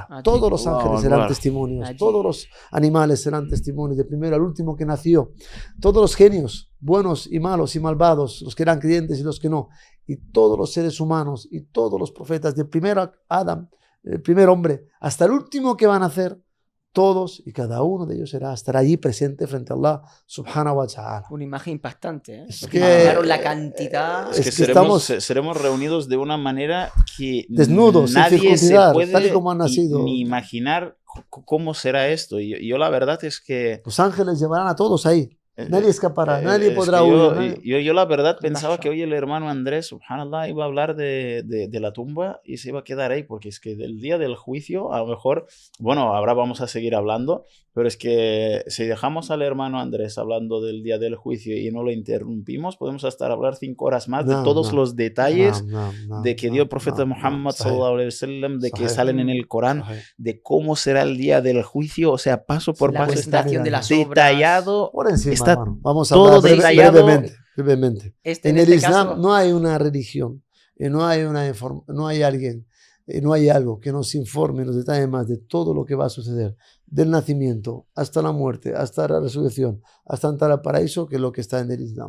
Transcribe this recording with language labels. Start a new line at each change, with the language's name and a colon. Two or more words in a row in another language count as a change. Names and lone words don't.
Spanish: Todos los ángeles serán testimonios, todos los animales serán testimonios, del primero al último que nació. Todos los genios, buenos y malos y malvados, los que eran creyentes y los que no, y todos los seres humanos y todos los profetas, del primero Adán, el primer hombre, hasta el último que van a nacer, todos y cada uno de ellos estará allí presente frente a Allah
Arabic: سبحانه وتعالى.
Spanish: Una imagen impactante, ¿eh? Es que, la cantidad... Es que seremos reunidos de una manera que desnudos, nadie se puede tal y como han nacido, ni imaginar cómo será esto. Y yo la verdad es que... Los ángeles llevarán a todos ahí. Nadie escapará, nadie podrá huir. Yo la verdad pensaba que hoy el hermano Andrés, subhanallah, iba a hablar de la tumba y se iba a quedar ahí, porque es que del día del juicio, a lo mejor, bueno, ahora vamos a seguir hablando, pero es que si dejamos al hermano Andrés hablando del día del juicio y no lo interrumpimos, podemos estar a hablar 5 horas más de todos los detalles de que dio el profeta Muhammad
Arabic: صلى الله عليه وسلم,
Spanish: de que salen en el Corán, de cómo será el día del juicio, o sea, paso por paso está detallado. Por encima, está vamos a todo hablar brevemente. En el este Islam caso, no hay una religión, no hay alguien, no hay algo que nos informe, nos detalle más de todo lo que va a suceder, del nacimiento hasta la muerte, hasta la resurrección, hasta entrar al paraíso, que es lo que está en el Islam.